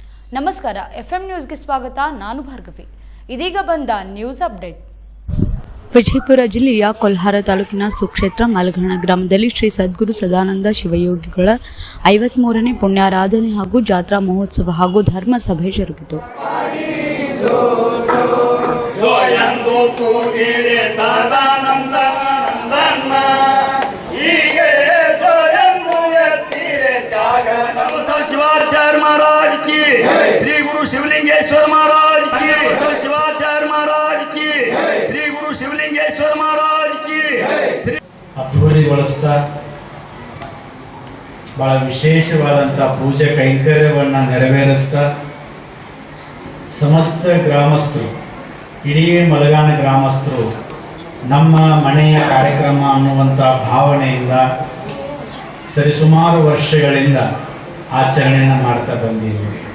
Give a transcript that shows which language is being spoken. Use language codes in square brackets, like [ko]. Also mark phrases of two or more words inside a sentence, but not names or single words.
[kn] ನಮಸ್ಕಾರ, FM ನ್ಯೂಸ್ಗೆ ಸ್ವಾಗತ. ನಾನು ಭಾರ್ಗವಿ. ಇದೀಗ ಬಂದ ನ್ಯೂಸ್ ಅಪ್ಡೇಟ್. ವಿಜಯಪುರ ಜಿಲ್ಲೆಯ ಕೊಲ್ಹಾರ ತಾಲೂಕಿನ ಸುಕ್ಷೇತ್ರ ಮಲಘಾಣ ಗ್ರಾಮದಲ್ಲಿ ಶ್ರೀ ಸದ್ಗುರು ಸದಾನಂದ ಶಿವಯೋಗಿಗಳ 53ನೇ ಪುಣ್ಯಾರಾಧನೆ ಹಾಗೂ ಜಾತ್ರಾ ಮಹೋತ್ಸವ ಹಾಗೂ ಧರ್ಮ ಸಭೆ ಜರುಗಿತು. [hi] शिवाचार्य महाराज की, श्री गुरु शिवलिंगेश्वर महाराज की, शिवाचार्य महाराज की, श्री गुरु शिवलिंगेश्वर महाराज की. [kn] ಅದ್ಭುತಗೊಳಿಸ್ತಾ ಬಹಳ ವಿಶೇಷವಾದಂಥ ಪೂಜೆ ಕೈಂಕರ್ಯವನ್ನು ನೆರವೇರಿಸ್ತಾ ಸಮಸ್ತ ಗ್ರಾಮಸ್ಥರು, ಇಡೀ ಮಲಘಾಣ ಗ್ರಾಮಸ್ಥರು ನಮ್ಮ ಮನೆಯ ಕಾರ್ಯಕ್ರಮ ಅನ್ನುವಂಥ ಭಾವನೆಯಿಂದ ಸರಿಸುಮಾರು ವರ್ಷಗಳಿಂದ ಆಚರಣೆಯನ್ನು ಮಾಡ್ತಾ ಬಂದಿದ್ದೀವಿ.